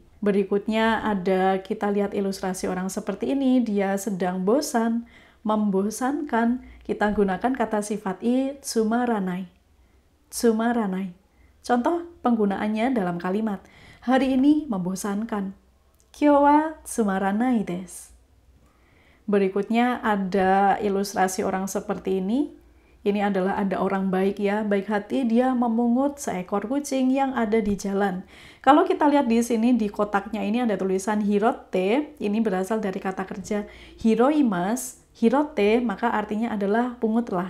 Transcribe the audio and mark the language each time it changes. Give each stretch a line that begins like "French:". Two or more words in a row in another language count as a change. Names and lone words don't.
Indonesian: Berikutnya ada, kita lihat ilustrasi orang seperti ini, dia sedang bosan, membosankan, kita gunakan kata sifat i, tsumaranai. Tsumaranai. Contoh penggunaannya dalam kalimat, hari ini membosankan.
Japanese: 今日はつまらないです.
Indonesian: Berikutnya ada ilustrasi orang seperti ini. Ini adalah ada orang baik ya, baik hati, dia memungut seekor kucing yang ada di jalan. Kalau kita lihat di sini di kotaknya ini ada tulisan hirote, ini berasal dari kata kerja hiroimas, hirote, maka artinya adalah pungutlah.